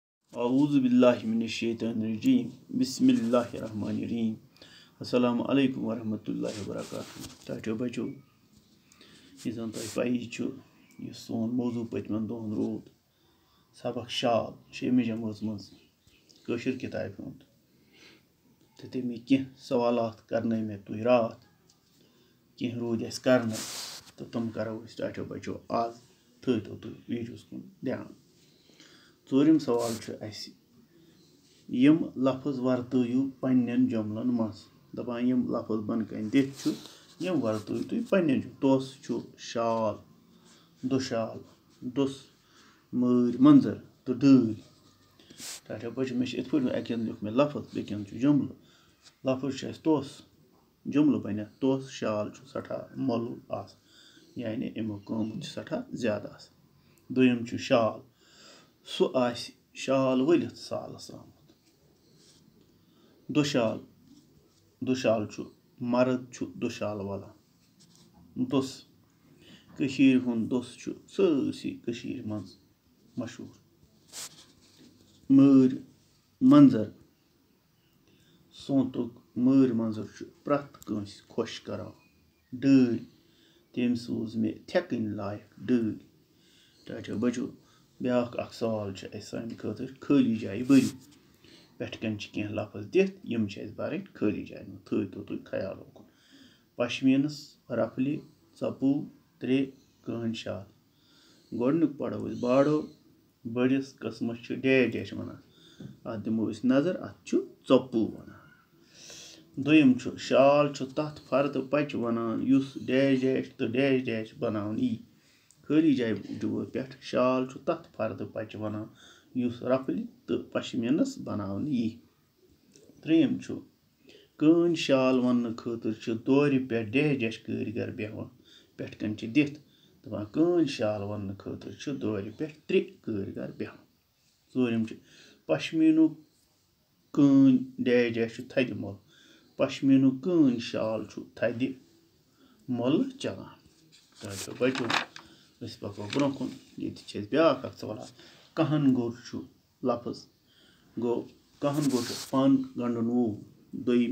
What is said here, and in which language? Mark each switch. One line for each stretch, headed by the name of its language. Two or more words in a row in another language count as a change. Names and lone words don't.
Arabic: أعوذ بالله من الشيطان الرجيم بسم الله الرحمن الرحيم السلام عليكم ورحمة الله وبركاته
Kashmiri: टाटो बचो यह जन तुम पई यह सोन मौजू पतमन दोहन रोद सबक शाल 6 जमात मज कशिर किताब हुंद तो तमी कह सवालात करने मे तुह रात कह रोद अस करने तो तुम करो टाटो बचो आज थो तुह वीडियोस कुन ध्यान। ोरम सवाल यम लफ्ज वर्तयू पन्न जुमलन मज दपान यम लफ्ज बन कन दिख यम वर्तयू तुम पन्न दोस शाल दुशाल दुस मर मंजर तो डल टाटा बचो मे इत पे अकन लिख मे लफ्ज बेकन जुमल लफ्ज दोस जुमल बन दोस शाल सठा मोल यानी अमुक कम सठा ज्यादा दोम शाल सह शाल वलित सालस आमुत दुशाल मर्द दुशाल वलान दुस कशीर हुंद दुस सरसी कशीर मज मशहूर मर मंजर सोंतुक मर मंजर प्रत कंस खुश करान डल तम सूज मे थेकन लायक डल टाटो बचो ब्याक सवाल सान खतर खाली जाय बरू पेटकन कह लफ्ज दिख यम बरन खाली जाय थो तुम ख्याल उकुन पशमीनस रफली चपू 3 कहन शाल गोडनुक पढ़ो बाड़ो बड़िस कस्मस डैश डैश वन अत दिमो नजर अत चपू वन दोम शाल तथ फर्द पच वन युस डैश डैश तो डैश डैश बनावन यी खाली जाय पे शाल तथ फर्द पच वन युस रफली तो पशमीनस बनावन यी। त्रेम कहन शाल वन खतर दौर पे डैश डैश कारीगर बेहन पेटकन दिथ दपान कहन शाल वन खतर दौर पे 3 कारीगर बेहन। ोरम पशमीनु कहन डैश डैश थद मोल पशमीनु कहन शाल थद मोल चलान टाटो बचो पको ब्रो कुन ये ब्याक सवाल कहन गोर लफ्ज गो कहन गोर पन गंडन वोल दोम